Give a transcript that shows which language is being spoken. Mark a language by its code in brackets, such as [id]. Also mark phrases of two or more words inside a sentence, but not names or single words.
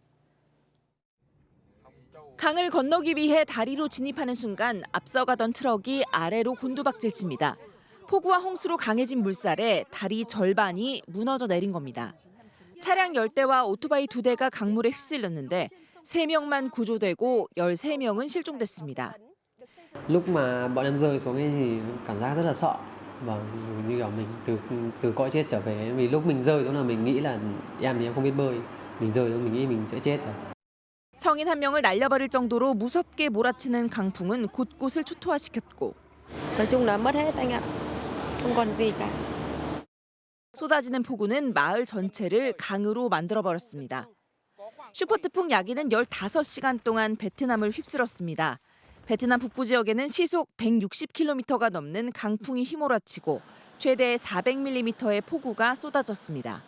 [ko] 강을 건너기 위해 다리로 진입하는 순간 앞서가던 트럭이 아래로 곤두박질칩니다. 폭우와 홍수로 강해진 물살에 다리 절반이 무너져 내린 겁니다. 차량 10대와 오토바이 2대가 강물에 휩쓸렸는데 3명만 구조되고 13명은 실종됐습니다. [vi] Lúc mà bọn em rơi xuống ấy thì cảm giác rất là sợ. Vâng, như kiểu mình từ cõi chết trở về. Vì lúc mình rơi xuống là mình nghĩ là em thì em không biết bơi. Mình rơi xuống mình nghĩ mình sẽ chết rồi. [ko] 성인 1명을 날려버릴 정도로 무섭게 몰아치는 강풍은 곳곳을 초토화시켰고 [vi] nói chung là mất hết anh ạ. không còn gì cả. [ko] 쏟아지는 폭우는 마을 전체를 강으로 만들어버렸습니다. 슈퍼태풍 야기는 15시간 동안 베트남을 휩쓸었습니다. 베트남 북부 지역에는 시속 160km가 넘는 강풍이 휘몰아치고 최대 400mm의 폭우가 쏟아졌습니다.